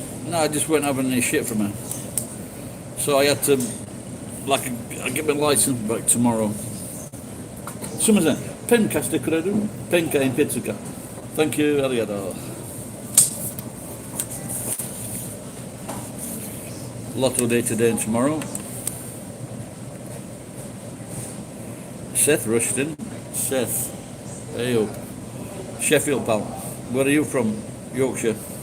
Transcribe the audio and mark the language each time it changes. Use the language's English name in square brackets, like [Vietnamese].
[English] No, I just weren't having any shit from her. So I had to, I get my license back tomorrow. [Japanese] すみません、ペン貸してくれる？ペンか鉛筆か。 [English] Thank you, [Japanese] ありがとう。 [English] Lotto day today and tomorrow. Seth Rushton. Seth. Hey up. Sheffield, pal. Where are you from? Yorkshire.